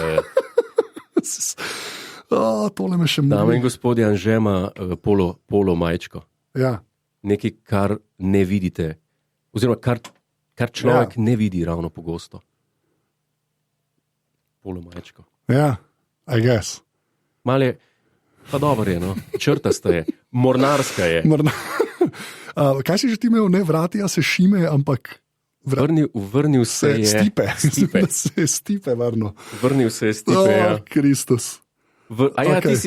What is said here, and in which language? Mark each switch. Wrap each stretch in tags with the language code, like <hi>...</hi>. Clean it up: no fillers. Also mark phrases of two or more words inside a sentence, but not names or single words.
<sl>Tole me še Dame in mori. gospodje, Anže ima polo majčko. Ja. Nekaj, kar ne vidite, oziroma kar človek ne vidi ravno pogosto. Polo majčko. Ja,</sl> <en>I guess.</en> <sl>Male, pa dobro je, no. Črtasta je, mornarska je. Kaj si že ti imel, ne vratija se šime, ampak Vrnil se je. Stipe. Stipe. Se je Stipe vrnil. Vrnil se je Stipe, ja. Kristus. A ja, Okej.</sl>